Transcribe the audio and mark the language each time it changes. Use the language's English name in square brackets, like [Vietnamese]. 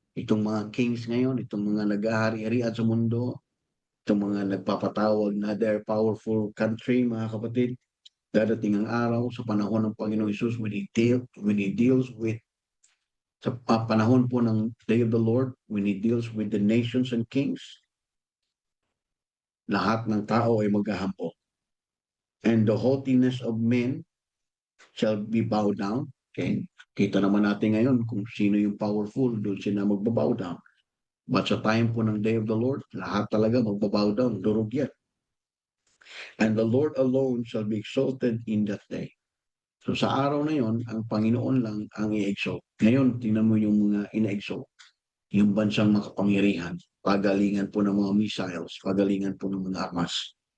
[Filipino] Itong mga kings ngayon, itong mga nag-ahari-harian sa mundo, itong mga nagpapatawag na [English] they're powerful country, [Filipino] mga kapatid, dadating ang araw sa panahon ng Panginoong Hesus [English] when He deals with [Filipino] sa panahon po ng Day of the Lord, [English] when He deals with the nations and kings, [Filipino] lahat ng tao ay maghahampo. [English] And the haughtiness of men shall be bowed down. Okay? [Filipino] Kita naman natin ngayon kung sino yung powerful, doon sila magbabow down. But sa time po ng Day of the Lord, lahat talaga magbabow down, durog yan. [English] And the Lord alone shall be exalted in that day. [Filipino] So sa araw na yon, ang Panginoon lang ang i-exalt. Ngayon, tingnan mo yung mga ina-exalt. Yung bansang makapangyarihan, pagalingan po ng mga missiles, pagalingan po ng mga armas.